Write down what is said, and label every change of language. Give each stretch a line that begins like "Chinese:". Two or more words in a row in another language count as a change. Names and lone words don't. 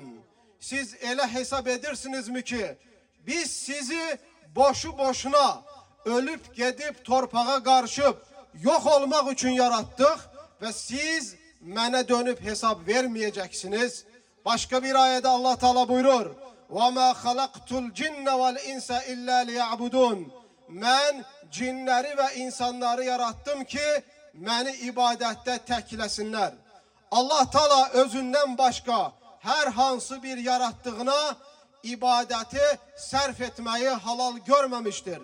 Turkish: Siz ele hesap edersiniz mi ki biz sizi boşu boşuna ölüp gidip torpağa karışıp yok olmak için yarattık ve siz mene dönüp hesap vermeyeceksiniz. Başka bir ayette Allah Teala buyurur:
Arabic: وَمَا خَلَقْتُ الْجِنَّ وَالْاِنْسَ اِلَّا لِيَعْبُدُونَ.
Turkish: Ben cinleri ve insanları yarattım ki beni ibadette teklesinler. Allah Teala özünden başka her hansı bir yarattığına ibadeti sərf etmeyi halal görmemiştir.